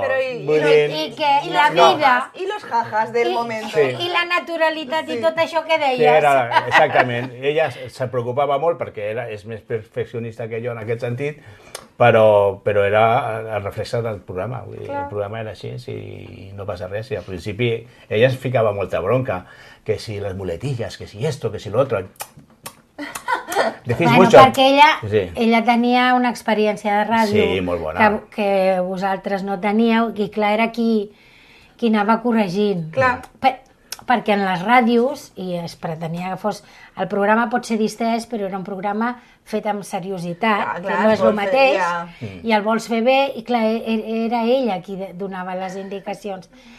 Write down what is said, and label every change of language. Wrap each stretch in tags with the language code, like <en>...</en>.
<es>y la vida y los jajas del momento sí.</es> <ca>I la naturalitat i tot això que deies. Que era, exactament. Ella se preocupava molt perquè és més perfeccionista que jo en aquest sentit, però era el reflex del programa. Vull dir, el programa era així i no passa res. I al principi ella es ficava molta bronca,</ca> <es>que si les muletillas, que si esto, que si lo otro... Bueno, mucho.</es> <ca>Perquè ella tenia una experiència de ràdio molt bona. que vosaltres no teníeu i clar, era qui anava corregint. Clar. Perquè en les ràdios, i es pretenia que fos... El programa pot ser distès, però era un programa fet amb seriositat, que no és el mateix, i el vols fer bé, i clar, era ella qui donava les indicacions.</ca>